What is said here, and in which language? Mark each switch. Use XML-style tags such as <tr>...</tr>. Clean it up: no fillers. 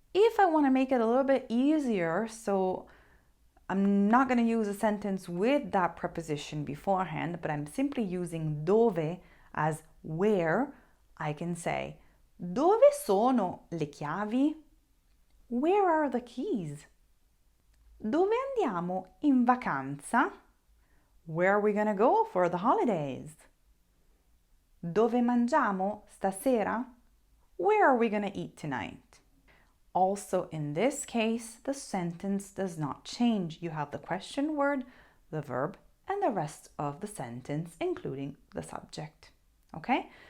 <en>If I want to make it a little bit easier, so I'm not going to use a sentence with that preposition beforehand, but I'm simply using dove as where, I can say,</en> <it>dove sono le chiavi?</it> <en>Where are the keys?</en> <it>Dove andiamo in vacanza?</it> <en>Where are we going to go for the holidays?</en> <it>Dove mangiamo stasera?</it> <en>Where are we going to eat tonight? Also, in this case, the sentence does not change. You have the question word, the verb, and the rest of the sentence, including the subject. Okay?</en>